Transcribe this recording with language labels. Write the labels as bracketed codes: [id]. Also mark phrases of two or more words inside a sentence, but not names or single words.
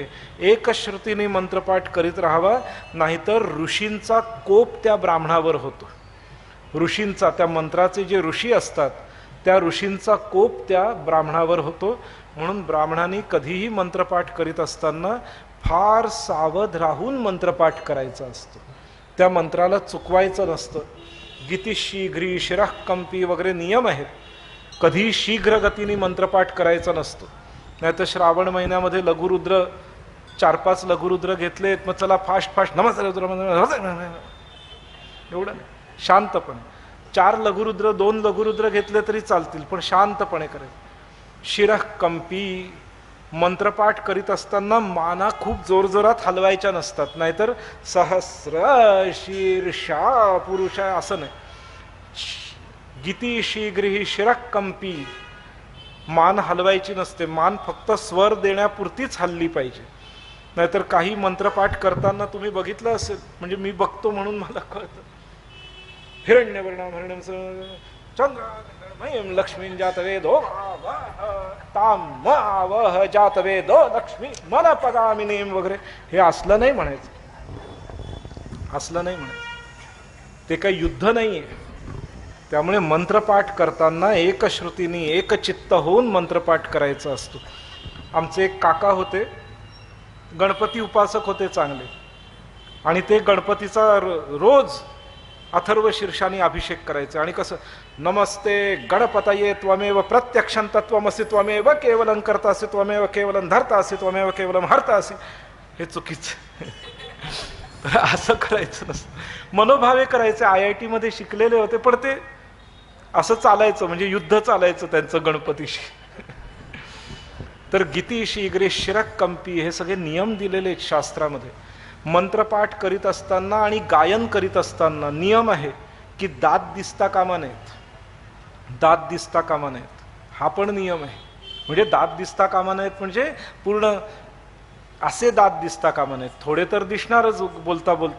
[mr] एकश्रुतीने मंत्रपाठ करीत राहावा, नाहीतर ऋषींचा कोप त्या ब्राह्मणावर होतो. ऋषींचा, त्या मंत्राचे जे ऋषी असतात त्या ऋषींचा कोप त्या ब्राह्मणावर होतो. म्हणून ब्राह्मणांनी कधीही मंत्रपाठ करीत असताना फार सावध राहून मंत्रपाठ करायचा असतो. त्या मंत्राला चुकवायचं नसतं. [sa] गीती शीघ्री शिरः कंपी [mr] वगैरे नियम आहेत. कधी शीघ्र गतीने मंत्रपाठ करायचा नसतो. नाहीतर श्रावण महिन्यामध्ये लघुरुद्र 4-5 लघुरुद्र घेतलेत, मग चला फास्ट नमस्कार एवढं शांतपणे. 4 लघुरुद्र 2 लघुरुद्र घेतले तरी चालतील, पण शांतपणे करायचं. [sa] शिरः कंपी, [mr] मंत्रपाठ करीत असताना माना खूप जोरजोरात हलवायच्या नसतात. नाहीतर [sa] सहस्र शीर्षा पुरुष [mr] असं नाही. [sa] गीती शीघ्री शिरः कंपी, [mr] मान हलवायची नसते. मान फक्त स्वर देण्यापुरतीच हल्ली पाहिजे. नाहीतर काही मंत्रपाठ करताना तुम्ही बघितलं असेल, म्हणजे मी बघतो म्हणून मला कळतं. [sa] हिरण्यवर्णम चंद्रमयं लक्ष्मीं जातवेदो तामवह जातवेदो लक्ष्मी मन पदामिनीं [mr] वगैरे हे असलं नाही म्हणायचं. असलं नाही म्हणायचं. ते काही युद्ध नाहीये. त्यामुळे मंत्रपाठ करताना एकश्रुतीने एकचित्त होऊन मंत्रपाठ करायचा असतो. आमचे एक काका होते, गणपती उपासक होते चांगले, आणि ते गणपतीचा रोज अथर्व शीर्षाने अभिषेक करायचे. आणि कसं, [sa] नमस्ते गणपतये त्वमेव प्रत्यक्षं तत्त्वमसि त्वमेव केवलं कर्तासि त्वमेव केवलं धर्तासि त्वमेव केवलं हर्तासि. [mr] हे चुकीचं. असं करायचं नसतं. मनोभावे करायचे. IIT मध्ये शिकलेले होते, पण ते असं चालायचं, म्हणजे युद्ध चालायचं त्यांचं गणपतीशी. तर [sa] गीती शीघ्रे शिरः कंपी [mr] हे सगळे नियम दिलेले आहेत शास्त्रामध्ये. मंत्रपाठ करीत असताना आणि गायन करीत असताना नियम आहे की दात दिसता कामा नाहीत. दात दिसता कामा नाहीत, हा पण नियम आहे. म्हणजे दात दिसता कामा नाहीत म्हणजे पूर्ण असे दात दिसता कामा नाहीत, थोडे तर दिसणारच बोलता बोलता.